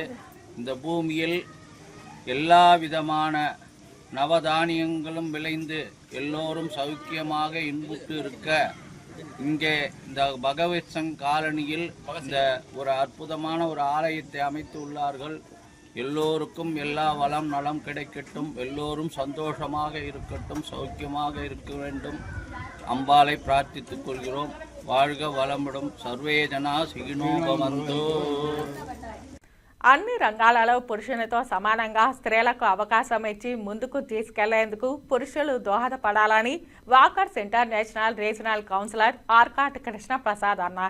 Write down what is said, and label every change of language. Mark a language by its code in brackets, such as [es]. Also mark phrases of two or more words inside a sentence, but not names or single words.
[ta] இந்த பூமியில் எல்லா விதமான நவதானியங்களும் விளைந்து எல்லோரும் சௌக்கியமாக இன்புற்று இருக்க இங்கே இந்த பகவத் சிங் காலனியில் இந்த ஒரு அற்புதமான ஒரு ஆலயத்தை அமைத்து உள்ளார்கள். எல்லோருக்கும் எல்லா வளம் நலம் கிடைக்கட்டும், எல்லோரும் சந்தோஷமாக இருக்கட்டும், சௌக்கியமாக இருக்க வேண்டும். அம்பாளை பிரார்த்தித்துக் கொள்கிறோம். வாழ்க வளமுடன். [sa] సర్వే జనా సుఖినో భవంతు. [te] అన్ని రంగాలలో పురుషునితో సమానంగా స్త్రీలకు అవకాశం ఇచ్చి ముందుకు తీసుకెళ్లేందుకు పురుషులు దోహదపడాలని వాకర్స్ ఇంటర్నేషనల్ [en] regional councillor [te] ఆర్కాట్ కృష్ణప్రసాద్ అన్నారు.